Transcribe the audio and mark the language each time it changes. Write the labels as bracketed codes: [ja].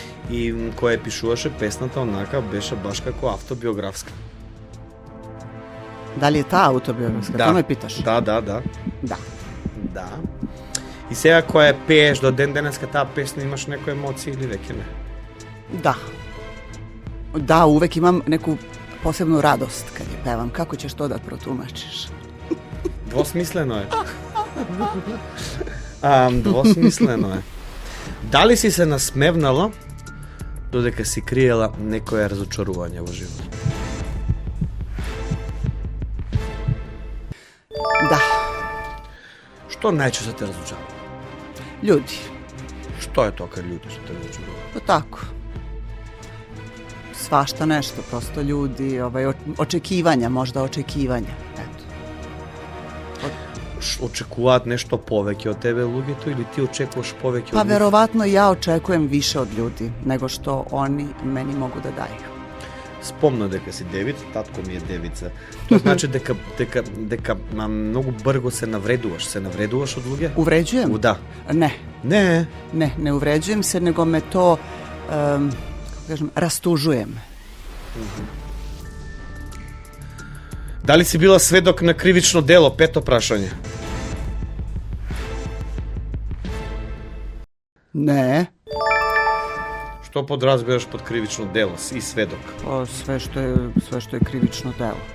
[mk] И која пишуваше песната онака беше баш како автобиографска. [sr] Da li je ta autobiografska? To me pitaš? [mk] Да, да, да. [sr] Da. [mk] Да. И сега која пееш до ден денеска таа песна имаш некои емоции или веќе не? [sr] Da. Da, uvek imam neku posebnu radost kad je pevam. Kako ćeš to da protumačiš? [mk] Двосмислено е. Двосмислено е. Дали си се насмевнала додека си криела некоја разочарување во живот? [sr] Da. [mk] Што најчесто те разочарува? [sr] Ljudi. [mk] Што е тоа кај луѓе што те разочарува? [sr] Pa tako. Svašta nešto, prosto ljudi, očekivanja, možda očekivanja. Eto. [mk] Очекуваат нешто повеќе од тебе луѓето или ти очекуваш повеќе [sr] Pa [mk] од нив? [sr] verovatno ja očekujem više od ljudi nego što oni meni mogu da daju. [mk] Спомна дека си девица, татко ми е девица. Тоа значи дека многу брго се навредуваш од луѓе? [sr] Uvređujem? [mk] Да. [sr] Ne, [mk] Не. [sr] ne uvređujem se, nego me to, kako kažem, rastužujem. [mk] Дали си била сведок на кривично дело? Пето прашање. [sr] Ne, [mk] Што подразбираш под кривично дело и сведок? [sr] to sve što je krivično delo.